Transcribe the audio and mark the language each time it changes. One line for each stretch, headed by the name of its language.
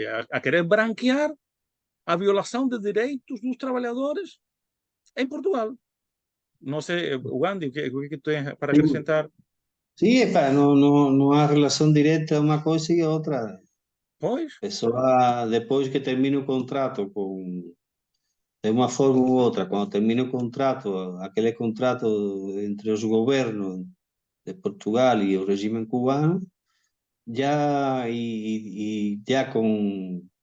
Portuguese: A querer branquear a violação de direitos dos trabalhadores em Portugal. Não sei, Wandy, o que tem para acrescentar?
Spanish: Sí, no hay relación directa una cosa y otra.
Portuguese: Pois, Pessoa, depois que termina o contrato de uma forma ou outra, quando termina o contrato, aquele contrato entre os governos de Portugal e o regime cubano, já já com